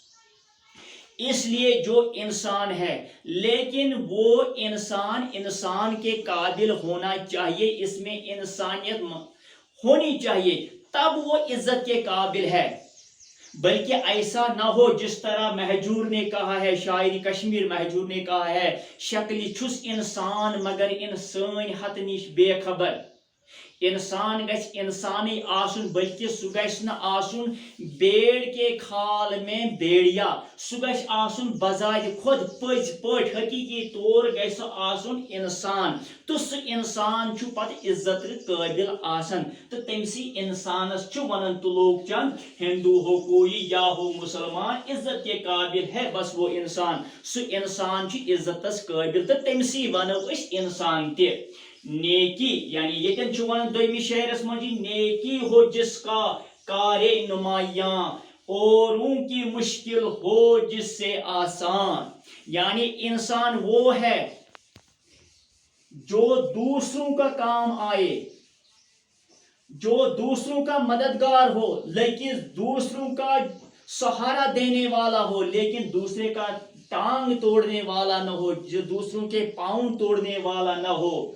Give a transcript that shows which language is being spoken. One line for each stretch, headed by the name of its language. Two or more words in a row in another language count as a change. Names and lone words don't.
Hindi: इसलिए जो इंसान है, लेकिन वो इंसान इंसान के काबिल होना चाहिए, इसमें इंसानियत होनी चाहिए, तब वो इज्जत के काबिल है। बल्कि ऐसा ना हो जिस तरह महजूर ने कहा है, शायरी कश्मीर महजूर ने कहा है,
Kashmiri: शक्ली छुस इंसान मगर इंसान हत निश बेखबर। इंसान गछ इंसानी आसुन, बल्कि सु गछ न आसुन
Hindi: बेड़ के खाल में बेड़िया।
Kashmiri: सु गछ आसुन बजाय खुद पज पट हकीकी तौर गछ आसुन इंसान। तो सु इंसान छु पत इज्जत काबिल आसन। तो तमसी इंसानस छु वनन त्रिलोक चंद,
Hindi: हिंदू हो कोई या हो मुसलमान, इज्जत के काबिल है बस वो इंसान।
Kashmiri: सु इंसान छु इज्जतस काबिल, तो तमसी वनो अस इंसान ते। नेकी यानी यतन छु वन दोयमी शेरस मजी,
Hindi: नेकी हो जिसका कारे नुमायां, औरों की मुश्किल हो जिससे आसान। यानी इंसान वो है जो दूसरों का काम आए, जो दूसरों का मददगार हो, लेकिन दूसरों का सहारा देने वाला हो, लेकिन दूसरे का टांग तोड़ने वाला न हो, जो दूसरों के पांव तोड़ने वाला न हो।